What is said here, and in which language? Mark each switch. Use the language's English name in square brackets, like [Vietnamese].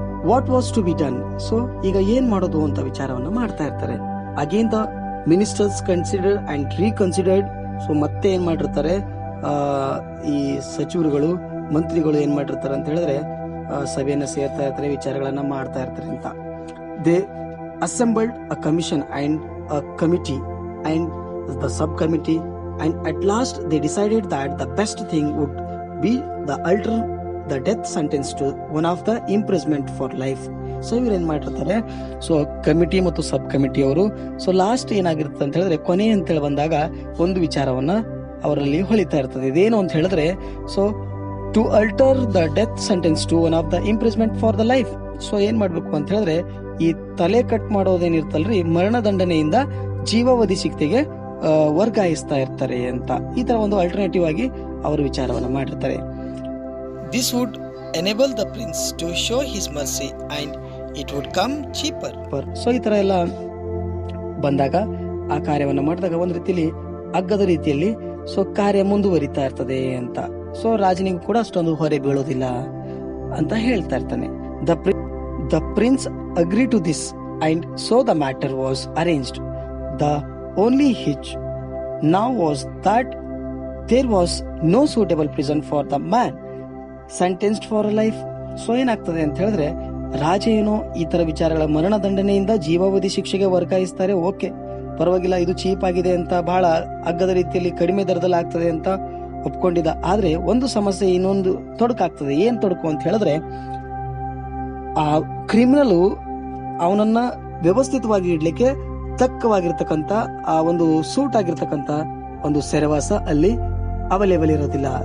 [English] What was to be done. [Kannada] So ಈಗ ಏನ್ ಮಾಡೋದು ಅಂತ ವಿಚಾರವನ್ನ ಮಾಡ್ತಾ ಇರ್ತಾರೆ. [English] Again the ministers considered and reconsidered. [Kannada] So ಮತ್ತೆ ಏನ್ ಮಾಡಿರ್ತಾರೆ, ಈ ಸಚಿವರುಗಳು, ಮಂತ್ರಿಗಳು ಏನ್ ಮಾಡಿರ್ತಾರೆ ಅಂತ ಹೇಳಿದ್ರೆ, ಸಭೆಯನ್ನ ಸೇರ್ತಾ ಇರ್ತಾರೆ, ವಿಚಾರಗಳನ್ನ ಮಾಡ್ತಾ ಇರ್ತಾರೆ ಅಂತ. [English] They assembled a commission and a committee and the subcommittee, and at last they decided that the best thing would be the alter the death sentence to one of the imprisonment for life. [Kannada] So ಇವ್ರು ಏನ್ ಮಾಡಿರ್ತಾರೆ, so committee ಮತ್ತು sub committee ಅವರು, so last ಏನಾಗಿರುತ್ತೆ ಅಂತ ಹೇಳಿದ್ರೆ, ಕೊನೆ ಅಂತೇಳಿ ಬಂದಾಗ ಒಂದು ವಿಚಾರವನ್ನ ಅವರಲ್ಲಿ ಹೊಳಿತಾ ಇರ್ತದೆ. ಇದೇನು ಅಂತ ಹೇಳಿದ್ರೆ, [English] So to alter the death sentence to one of the imprisonment for the life. [Kannada] So ಏನ್ ಮಾಡ್ಬೇಕು ಅಂತ ಹೇಳಿದ್ರೆ, ಈ ತಲೆ ಕಟ್ ಮಾಡೋದೇನಿರ್ತಲ್ರಿ, ಮರಣದಂಡನೆಯಿಂದ ಜೀವಾವಧಿ ಶಿಕ್ಷೆಗೆ ವರ್ಗಾಯಿಸ್ತಾ ಇರ್ತಾರೆ ಅಂತ. ಈ ತರ ಒಂದು ಆಲ್ಟರ್ನೇಟಿವ್ ಆಗಿ ಅವರು ವಿಚಾರವನ್ನ ಮಾಡಿರ್ತಾರೆ. [English] This would enable the prince to show his mercy and it would come cheaper. [Kannada] So ಈ ತರ ಎಲ್ಲ ಬಂದಾಗ, ಆ ಕಾರ್ಯವನ್ನ ಮಾಡಿದಾಗ ಒಂದ್ ರೀತಿಯಲ್ಲಿ ಅಗ್ಗದ ರೀತಿಯಲ್ಲಿ ಸೊ ಕಾರ್ಯ ಮುಂದುವರಿತಾ ಇರ್ತದೆ ಅಂತ. ಸೊ ರಾಜನಿಗೂ ಕೂಡ ಅಷ್ಟೊಂದು ಹೊರೆ ಬೀಳೋದಿಲ್ಲ ಅಂತ ಹೇಳ್ತಾ ಇರ್ತಾನೆ. [English] The prince agreed to this, and so the matter was arranged. The only hitch now was that there was no suitable prison for the man. Sentenced for life. [Kannada] So ಏನಾಗ್ತದೆ ಅಂತ ಹೇಳಿದ್ರೆ ರಾಜ ಏನೋ ಈ ತರ ವಿಚಾರಗಳ ಮರಣದಂಡನೆಯಿಂದ ಜೀವಾವಧಿ ಶಿಕ್ಷೆಗೆ ವರ್ಗಾಯಿಸ್ತಾರೆ. ಓಕೆ, ಪರವಾಗಿಲ್ಲ, ಇದು ಚೀಪ್ ಆಗಿದೆ ಅಂತ, ಬಹಳ ಅಗ್ಗದ ರೀತಿಯಲ್ಲಿ ಕಡಿಮೆ ದರದಲ್ಲಿ ಆಗ್ತದೆ ಅಂತ ಒಪ್ಕೊಂಡಿದ್ದ. ಆದ್ರೆ ಒಂದು ಸಮಸ್ಯೆ, ಇನ್ನೊಂದು ತೊಡಕಾಗ್ತದೆ. ಏನ್ ತೊಡಕು ಅಂತ ಹೇಳಿದ್ರೆ ಆ ಕ್ರಿಮಿನಲ್ ಅವನನ್ನ ವ್ಯವಸ್ಥಿತವಾಗಿ ಇಡ್ಲಿಕ್ಕೆ ತಕ್ಕವಾಗಿರ್ತಕ್ಕಂಥ ಆ ಒಂದು ಸೂಟ್ ಆಗಿರ್ತಕ್ಕಂಥ ಒಂದು ಸೆರೆವಾಸ ಅಲ್ಲಿ ಅವೈಲೇಬಲ್ ಇರೋದಿಲ್ಲ.